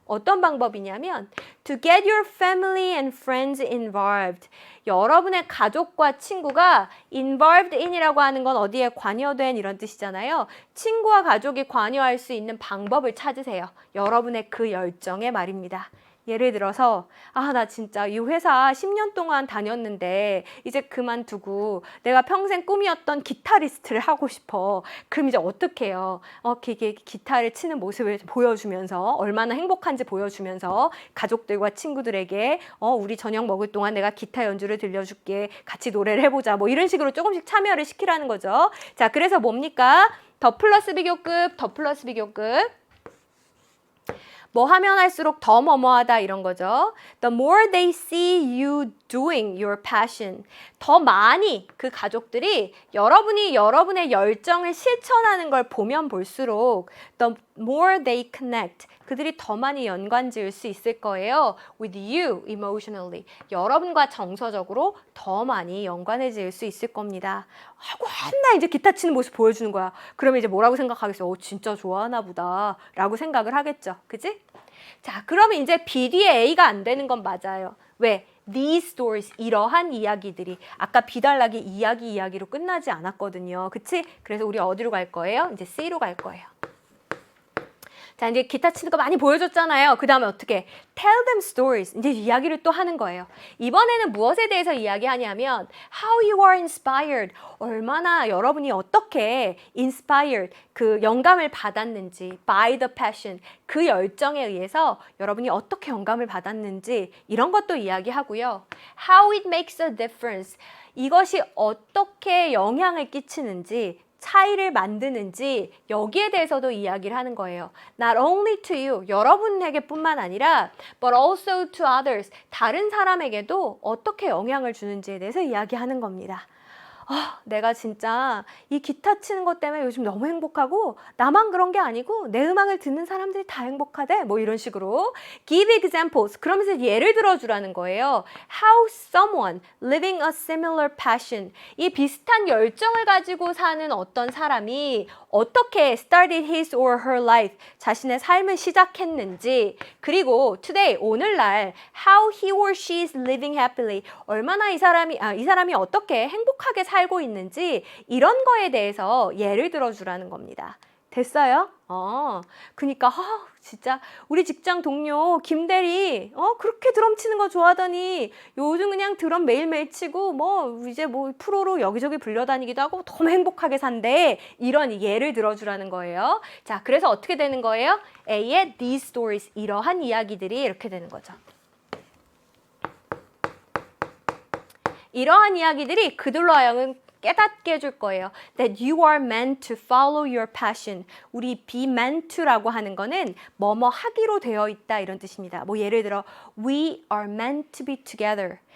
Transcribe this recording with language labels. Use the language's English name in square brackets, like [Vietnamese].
[Korean] 어떤 방법이냐면 [English] to get your family and friends involved. [Korean] 여러분의 가족과 친구가 involved in이라고 하는 건 어디에 관여된 이런 뜻이잖아요. 친구와 가족이 관여할 수 있는 방법을 찾으세요. 여러분의 그 열정에 말입니다. 예를 들어서 나 진짜 이 회사 10년 동안 다녔는데 이제 그만두고 내가 평생 꿈이었던 기타리스트를 하고 싶어. 그럼 이제 어떻게 해요? 기타를 치는 모습을 보여주면서 얼마나 행복한지 보여주면서 가족들과 친구들에게 우리 저녁 먹을 동안 내가 기타 연주를 들려줄게. 같이 노래를 해보자. 뭐 이런 식으로 조금씩 참여를 시키라는 거죠. 자, 그래서 뭡니까? 더 플러스 비교급, 더 플러스 비교급. 뭐 하면 할수록 더 뭐뭐하다 이런 거죠. [English] The more they see you doing your passion. [Korean] 더 많이 그 가족들이 여러분이 여러분의 열정을 실천하는 걸 보면 볼수록 [English] the more they connect. [Korean] 그들이 더 많이 연관 지을 수 있을 거예요. [English] With you emotionally. [Korean] 여러분과 정서적으로 더 많이 연관을 지을 수 있을 겁니다. 하고 맨날 이제 기타 치는 모습 보여주는 거야. 그러면 이제 뭐라고 생각하겠어? 진짜 좋아하나 보다 라고 생각을 하겠죠. 그지? 자, 그러면 이제 B 뒤에 A가 안 되는 건 맞아요. 왜? These stories, 이러한 이야기들이 아까 비달락이 이야기로 끝나지 않았거든요. 그치? 그래서 우리 어디로 갈 거예요? 이제 C로 갈 거예요. 자, 이제 기타 치는 거 많이 보여줬잖아요. 그 다음에 어떻게? [English] Tell them stories. [Korean] 이제 이야기를 또 하는 거예요. 이번에는 무엇에 대해서 이야기하냐면 [English] How you are inspired. [Korean] 얼마나 여러분이 어떻게 inspired, 그 영감을 받았는지 [English] by the passion, [Korean] 그 열정에 의해서 여러분이 어떻게 영감을 받았는지 이런 것도 이야기하고요. [English] How it makes a difference. [Korean] 이것이 어떻게 영향을 끼치는지 차이를 만드는지 여기에 대해서도 이야기를 하는 거예요. [English] Not only to you, [Korean] 여러분에게 뿐만 아니라 [English] but also to others, [Korean] 다른 사람에게도 어떻게 영향을 주는지에 대해서 이야기하는 겁니다. 내가 진짜 이 기타 치는 것 때문에 요즘 너무 행복하고 나만 그런 게 아니고 내 음악을 듣는 사람들이 다 행복하대. 뭐 이런 식으로 [English] give examples. [Korean] 그러면서 예를 들어주라는 거예요. [English] How someone living a similar passion. [Korean] 이 비슷한 열정을 가지고 사는 어떤 사람이 어떻게 [English] started his or her life. [Korean] 자신의 삶을 시작했는지. [English] 그리고 today, 오늘날 how he or she is living happily. [Korean] 얼마나 이 사람이 어떻게 행복하게 살고 있는지 이런 거에 대해서 예를 들어주라는 겁니다. 됐어요? 그니까 진짜 우리 직장 동료 김대리 그렇게 드럼 치는 거 좋아하더니 요즘 그냥 드럼 매일매일 치고 이제 프로로 여기저기 불려다니기도 하고 너무 행복하게 산대. 이런 예를 들어주라는 거예요. 자, 그래서 어떻게 되는 거예요? A의 these stories, 이러한 이야기들이 이렇게 되는 거죠. 이러한 이야기들이 그들로 하여금 깨닫게 해줄 거예요. [English] That you are meant to follow your passion. [Korean] 우리 be meant to라고 하는 거는 뭐뭐 하기로 되어 있다 이런 뜻입니다. 예를 들어 [English] we are meant to be together.